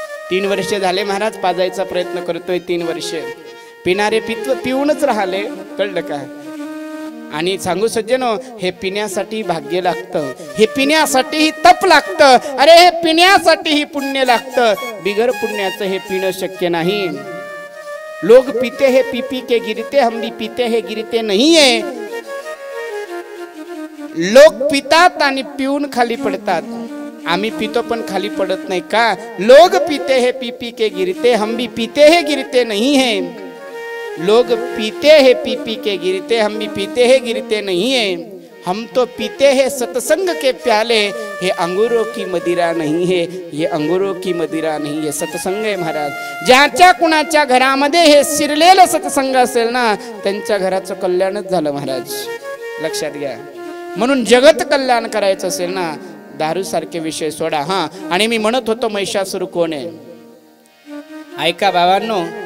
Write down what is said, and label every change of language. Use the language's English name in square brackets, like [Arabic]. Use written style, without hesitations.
[Marathi] 3 वर्ष झाले महाराज पाजायचा प्रयत्न करतोय, 3 वर्ष पिणारे पिऊनच राहिले, कळलं का? आणि सांगू सज्जनो, हे पिण्यासाठी भाग्य लागतं, हे पिण्यासाठी तप लागतं, अरे हे पिण्यासाठी पुण्य लागतं, बिगर पुण्याचं हे पिणं शक्य नाही. [Hindi] लोग पीते हैं पी पी के गिरते, हम भी पीते हैं गिरते नहीं है. [Marathi] लोक पितात आणि पिऊन खाली पडतात, आम्ही पितो पण खाली पडत नाही का? [Hindi] लोग पीते हैं पी पी के गिरते, हम भी पीते हैं गिरते नहीं है. लोग पीते हैं पी पी के गिरते, हम भी पीते हैं गिरते नहीं है. हम तो पीते हैं सत्संग के प्याले, हे अंगूरों की मदिरा नहीं है, ये अंगूरों की मदिरा नहीं है. [Marathi] सत्संग आहे महाराज. ज्याच्या कुणाच्या घरामध्ये हे शिरलेलं सत्संग असेल ना, त्यांच्या घराचं कल्याणच झालं महाराज, लक्षात घ्या. म्हणून जगत कल्याण करायचं असेल ना, दारू सारखे विषय सोडा. हा, आणि मी म्हणत होतो महिषासुर कोण आहे, ऐका बाबांनो.